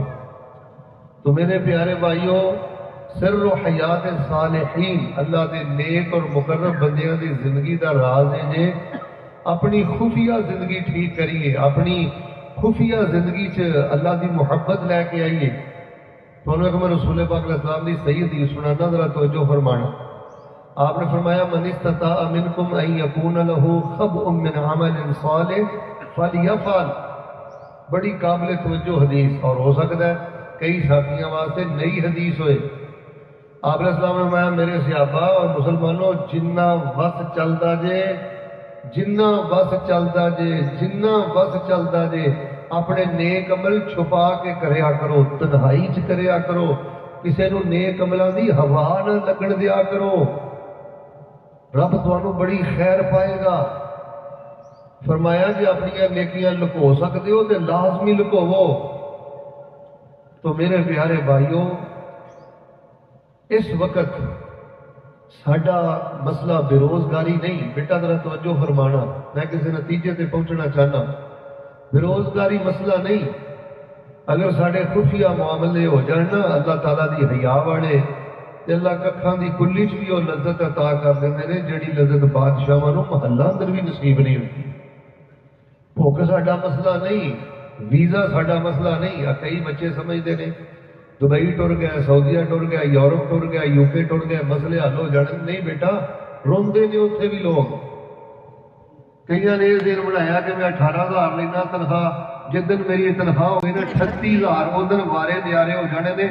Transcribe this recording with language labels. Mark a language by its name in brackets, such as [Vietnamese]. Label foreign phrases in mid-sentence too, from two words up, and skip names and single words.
[Punjabi] تو میرے پیارے بھائیوں، سر و حیات صالحین، اللہ دے نیک اور مقرب بندیاں دی زندگی دا راز ہے جے اپنی خفیہ زندگی ٹھیک کریے، اپنی خفیہ زندگی چ اللہ دی محبت لے کے آئیے۔ تو انہوں نے رسول پاک [Arabic] علیہ السلام [Punjabi] دی صحیح حدیث سنانا، ذرا توجہ فرمانا۔ [Arabic] آپ نے فرمایا من استطاع منکم ان یکون له خبء من عمل صالح فلیفعل، [Punjabi] بڑی قابل توجہ حدیث، اور ہو سکتا ہے کئی ساتھیاں واسطے نئی حدیث ہوئے۔ آپ [Arabic] علیہ السلام [Punjabi] نے فرمایا میرے صحابہ اور مسلمانوں، جنہ وقت چلتا جے ਜਿੰਨਾ ਬਸ ਚੱਲਦਾ ਜੇ, ਜਿੰਨਾ ਬਸ ਚੱਲਦਾ ਜੇ, ਆਪਣੇ ਨੇਕ ਅਮਲ ਛੁਪਾ ਕੇ ਕਰਿਆ ਕਰੋ, ਤਨਹਾਈ 'ਚ ਕਰਿਆ ਕਰੋ, ਕਿਸੇ ਨੂੰ ਨੇਕ ਅਮਲਾਂ ਦੀ ਹਵਾ ਨਾ ਲੱਗਣ ਦਿਆ ਕਰੋ। ਰੱਬ ਤੁਹਾਨੂੰ ਬੜੀ ਖੈਰ ਪਾਏਗਾ। ਫਰਮਾਇਆ ਜੇ ਆਪਣੀਆਂ ਨੇਕੀਆਂ ਲੁਕੋ ਸਕਦੇ ਹੋ ਤੇ ਲਾਜ਼ਮੀ ਲੁਕੋਵੋ। تو میرے پیارے بھائیوں، اس وقت ساڈا مسئلہ بے روزگاری نہیں، بیٹا ذرا توجہ فرمانا، میں کسی نتیجے تے پہنچنا چاہنا۔ بے روزگاری مسئلہ نہیں، اگر ساڈے خفیہ معاملے ہو جان نا اللہ تعالیٰ دی حیا والے تے اللہ ککھاں دی کلی چ بھی وہ لذت عطا کر دیندے نے جڑی لذت بادشاہاں نوں محلہ اندر بھی نصیب نہیں ہوتی۔ بھوک ساڈا مسئلہ نہیں، ویزا ساڈا مسئلہ نہیں۔ کئی بچے [Urdu] سمجھتے ہیں [Punjabi] دبئی ٹر گیا، سعودیہ ٹر گیا، یورپ ٹر گیا، یو کے ٹر گیا، مسئلے حل ہو جانے۔ نہیں بیٹا، روندے نے اتنے بھی لوگ۔ کئی نے یہ دن بنایا کہ میں 18,000 لینا تنخواہ، جس دن میری تنخواہ ہوئی نا 38,000 اس دن وارے نیارے ہو جانے نے۔